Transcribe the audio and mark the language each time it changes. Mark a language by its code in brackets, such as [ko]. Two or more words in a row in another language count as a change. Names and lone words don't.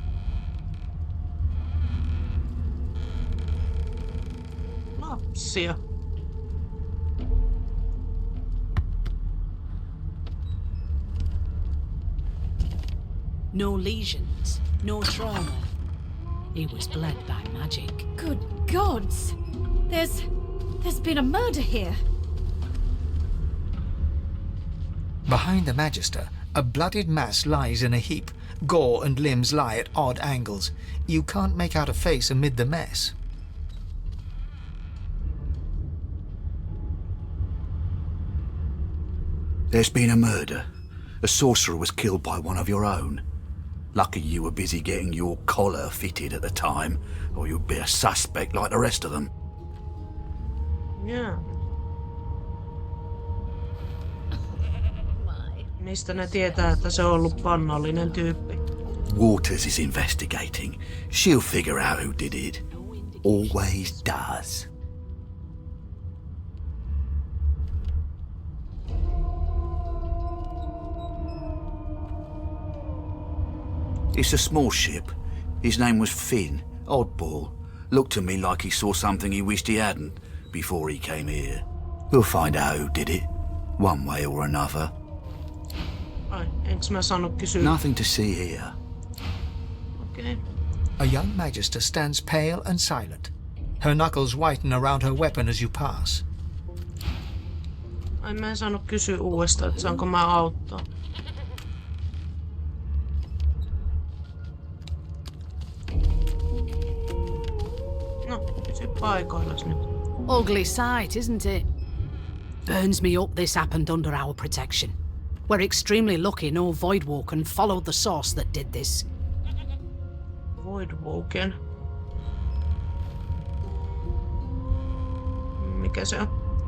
[fi] Lapsia. [en] No lesions, no trauma. He was bled by magic. Good gods! There's been a murder here. Behind the Magister, a bloodied mass lies in a heap. Gore and limbs lie at odd angles. You can't make out a face amid the mess. There's been a murder. A sorcerer was killed by one of your own. Lucky you were busy getting your collar fitted at the time, or you'd be a suspect like the rest of them. [fi] Jaa. Mistä ne tietää, että se on ollut pannallinen tyyppi? [en] Waters is investigating. She'll figure out who did it. Always does. It's a small ship. His name was Finn. Oddball. Looked to me like he saw something he wished he hadn't before he came here. We'll find out who did it, one way or another. [fi] Ai, enks mä saanut kysyä? [en] Nothing to see here. [fi] Okei. [en] A young Magister stands pale and silent. Her knuckles whiten around her weapon as you pass. [fi] Ai, mä en saanut kysyä uudestaan, että saanko mä auttaa. No, pysy paikoillas nyt. [en] Ugly sight, isn't it? Burns me up this happened under our protection. We're extremely lucky no Voidwalker followed the source that did this. [fi] Voidwalken. Mikä se on?